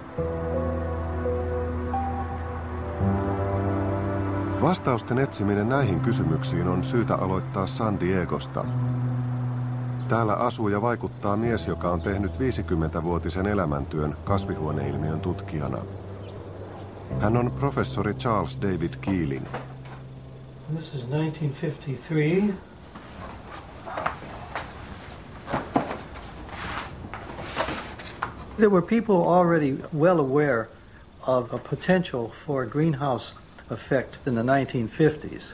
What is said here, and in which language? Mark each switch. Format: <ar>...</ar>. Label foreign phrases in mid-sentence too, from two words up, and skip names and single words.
<fi>Vastausten etsiminen näihin kysymyksiin on syytä aloittaa San Diegosta. Täällä asuu ja vaikuttaa mies, joka on tehnyt 50-vuotisen elämäntyön kasvihuoneilmiön tutkijana. Hän on professori Charles David Keeling.</fi> <en>This is 1953. There were people already well aware of a potential for a greenhouse effect in the 1950s.</en>